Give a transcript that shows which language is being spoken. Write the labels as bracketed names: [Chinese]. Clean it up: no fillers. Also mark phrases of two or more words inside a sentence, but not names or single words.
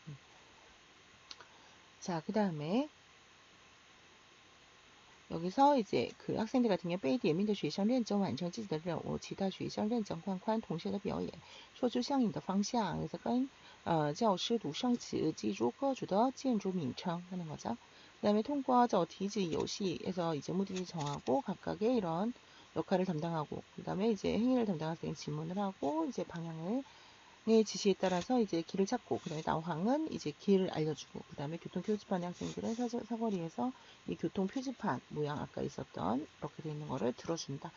[Korean] 자, 그 다음에 여기서 이제 그 학생들 같은 경우 [Chinese] 被点名的学生认真完成自己的任务，其他学生认真观看同学的表演，说出相应的方向， [Korean] 그래서 [Chinese] 跟教师读生词，记住各组的建筑名称 [Korean] 하는 거죠. 그다음에 통과 저 디지 游戏에서 이제 目的地 정하고 각각의 이런 역할을 담당하고, 그다음에 이제 행위를 담당한 학생이 질문을 하고 이제 방향을 지시에 따라서 이제 길을 찾고, 그 다음에 나황은 이제 길을 알려주고, 그 다음에 교통 표지판의 학생들은 사거리에서 이 교통 표지판 모양 아까 있었던 이렇게 돼 있는 거를 들어준다.